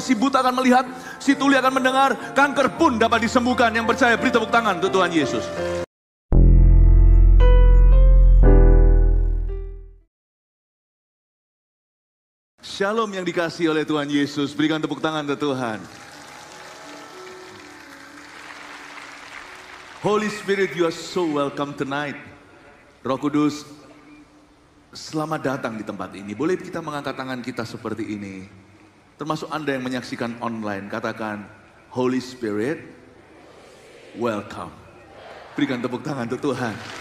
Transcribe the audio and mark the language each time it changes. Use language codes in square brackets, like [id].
[id] Si buta akan melihat, si tuli akan mendengar, kanker pun dapat disembuhkan. Yang percaya beri tepuk tangan untuk Tuhan Yesus. Shalom yang dikasihi oleh Tuhan Yesus, berikan tepuk tangan untuk Tuhan. [en] Holy Spirit, you are so welcome tonight. [id] Roh Kudus, selamat datang di tempat ini. Boleh kita mengangkat tangan kita seperti ini? Termasuk Anda yang menyaksikan online, katakan, [en] Holy Spirit, welcome. [id] Berikan tepuk tangan untuk Tuhan.